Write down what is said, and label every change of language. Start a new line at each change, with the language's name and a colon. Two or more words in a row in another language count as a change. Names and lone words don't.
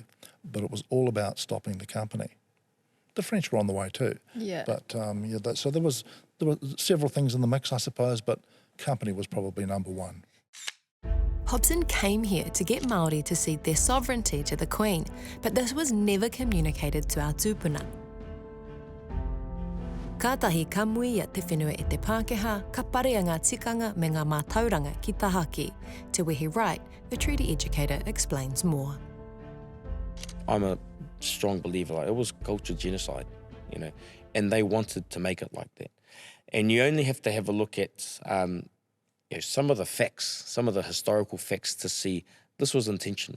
English: But it was all about stopping the company. The French were on the way too. But so there were several things in the mix, I suppose, but company was probably number one. Hobson came here to get Māori to cede their sovereignty to the Queen, but this was never communicated to our tūpuna.
Māori: Kātahi kamui ia te whenua e te Pākehā, ka parea ngā tikanga me ngā mātauranga ki tahaki.
English: Te Wehi Wright, a treaty educator, explains more. I'm a strong believer, like, it was culture genocide, and they wanted to make it like that. And you only have to have a look at some of the facts, some of the historical facts to see this was intentional.